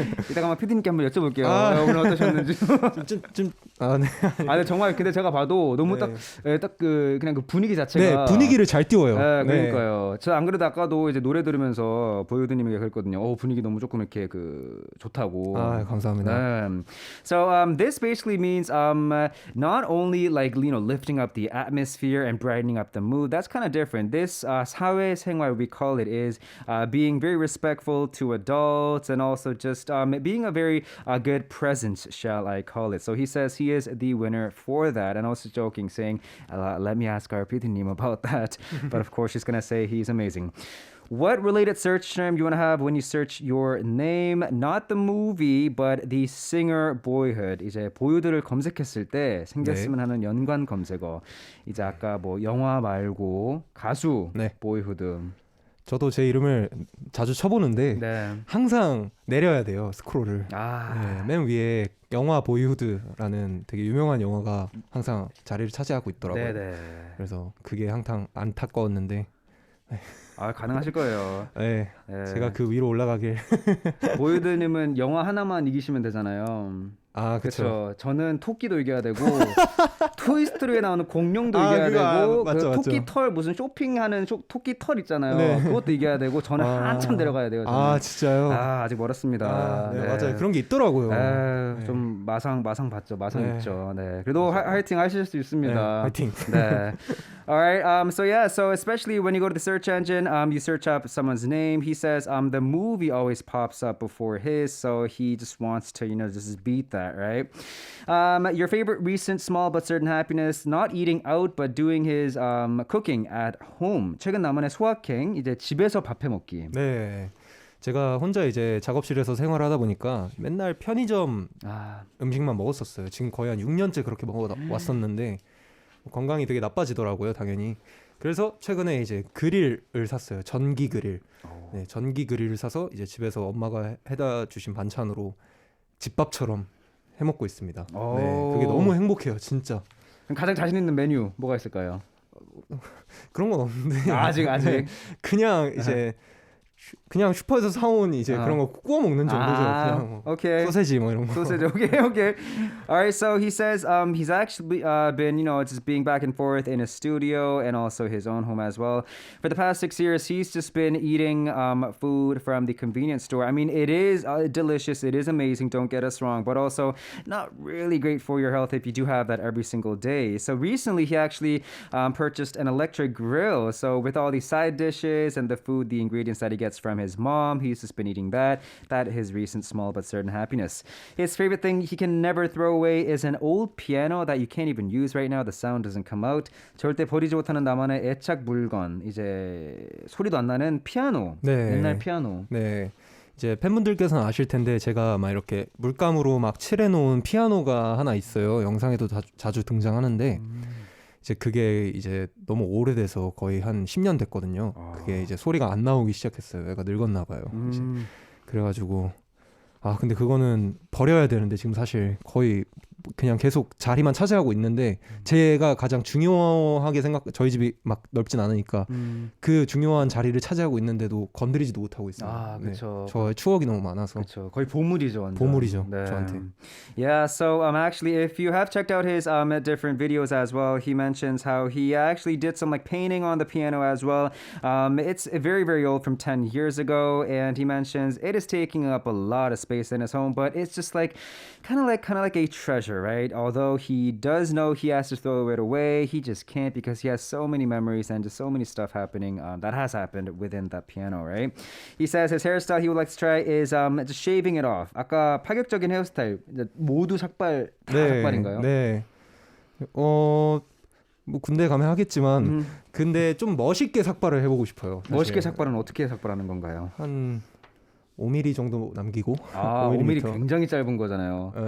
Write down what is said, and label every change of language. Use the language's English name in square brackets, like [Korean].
[Korean] 이따가 아마 PD님께 한번 여쭤볼게요. 오늘 어떠셨는지. 네. 근데 정말 근데 제가 봐도 너무 딱 그냥 그 분위기 자체가 분위기를 잘 띄워요. 그러니까요. 저 안 그래도 아까도 이제 노래 들으면서 보이후드님에게 그랬거든요. 분위기 너무 조금 이렇게 좋다고. 감사합니다. [English] So this basically means not only like lifting up the atmosphere and brightening up the mood. That's kind of different. This 사회생활 we call it is being very respectful to adults. And also just being a very good presence, shall I call it. So he says he is the winner for that. And also joking, saying, let me ask our PD님 about that. But of course, she's going to say he's amazing. What related search term you want to have when you search your name? Not the movie, but the singer Boyhood. [Korean] 이제 보이후드를 검색했을 때 생겼으면 하는 연관 검색어. 이제 아까 뭐 영화 말고 가수 보이후드. 저도 제 이름을 자주 쳐보는데 항상 내려야 돼요, 스크롤을. 맨 위에 영화 보이후드라는 되게 유명한 영화가 항상 자리를 차지하고 있더라고요. 그래서 그게 항상 안타까웠는데 가능하실 거예요. 네. 제가 그 위로 올라가길. 보이후드님은 영화 하나만 이기시면 되잖아요. 그렇죠. 저는 토끼도 이겨야 되고 토이스토리에 나오는 공룡도 이겨야 되고 맞죠. 토끼 털 무슨 쇼핑하는 토끼 털 있잖아요. 그것도 이겨야 되고 저는 한참 내려가야 돼요. 저는. 진짜요? 아직 멀었습니다. 맞아요. 그런 게 있더라고요. 좀 마상 봤죠. 마상 있죠. 그래도 화이팅 하실 수 있습니다. 화이팅. [English] All right. So especially when you go to the search engine, you search up someone's name. He says the movie always pops up before his, so he just wants to just beat that, right? Your favorite recent small but certain happiness, not eating out but doing his cooking at home. [Korean] 최근 나만의 소확행, 이제 집에서 밥해 먹기. 네. 제가 혼자 이제 작업실에서 생활하다 보니까 맨날 편의점 음식만 먹었었어요. 지금 거의 한 6년째 그렇게 먹어왔었는데 건강이 되게 나빠지더라고요, 당연히. 그래서 최근에 이제 그릴을 샀어요. 전기 그릴. 전기 그릴을 사서 이제 집에서 엄마가 해다 주신 반찬으로 집밥처럼 해 먹고 있습니다. 그게 너무 행복해요, 진짜. 그럼 가장 자신 있는 메뉴 뭐가 있을까요? 그런 건 없는데. 아직. 그냥 이제 그냥 슈퍼에서 사온 이제 그런 거 구워 먹는 정도죠. 그냥 [English] okay. [Korean] 소세지 뭐 이런 거. [English] Soseji. Okay. All right. So he says he's actually been just being back and forth in his studio and also his own home as well. For the past 6 years, he's just been eating food from the convenience store. I mean, it is delicious. It is amazing. Don't get us wrong, but also not really great for your health if you do have that every single day. So recently, he actually purchased an electric grill. So with all these side dishes and the food, the ingredients that he gets from his mom, he's just been eating that. That his recent small but certain happiness. His favorite thing he can never throw away is an old piano that you can't even use right now. The sound doesn't come out. [Korean] 절대 버리지 못하는 나만의 애착 물건. 이제 소리도 안 나는 피아노. 옛날 피아노. 네. 이제 팬분들께서는 아실 텐데 제가 막 이렇게 물감으로 막 칠해 놓은 피아노가 하나 있어요. 영상에도 자주 등장하는데 이제 그게 이제 너무 오래돼서 거의 한 10년 됐거든요. 그게 이제 소리가 안 나오기 시작했어요. 애가 늙었나 봐요. 이제. 그래가지고 근데 그거는 버려야 되는데 지금 사실 거의 그냥 계속 자리만 차지하고 있는데 제가 가장 중요하게 저희 집이 막 넓진 않으니까 그 중요한 자리를 차지하고 있는데도 건드리지도 못하고 있어요. 그렇죠. 저의 추억이 너무 많아서. 그렇죠. 거의 보물이죠. 완전. 보물이죠. 저한테. [English] Yeah, so actually if you have checked out his different videos as well, he mentions how he actually did some like painting on the piano as well. It's very, very old from 10 years ago, and he mentions it is taking up a lot of space in his home, but it's just like kind of like a treasure, right? Although he does know he has to throw it away, he just can't because he has so many memories and just so many stuff happening that has happened within that piano, right? He says his hairstyle he would like to try is just shaving it off. [Korean] 아까 파격적인 헤어스타일 모두 삭발 다 삭발인가요? 네. 뭐 군대 가면 하겠지만 근데 좀 멋있게 삭발을 해보고 싶어요. 사실. 멋있게 삭발은 어떻게 삭발하는 건가요? 5mm 정도 남기고. 아, 5mm 굉장히 짧은 거잖아요.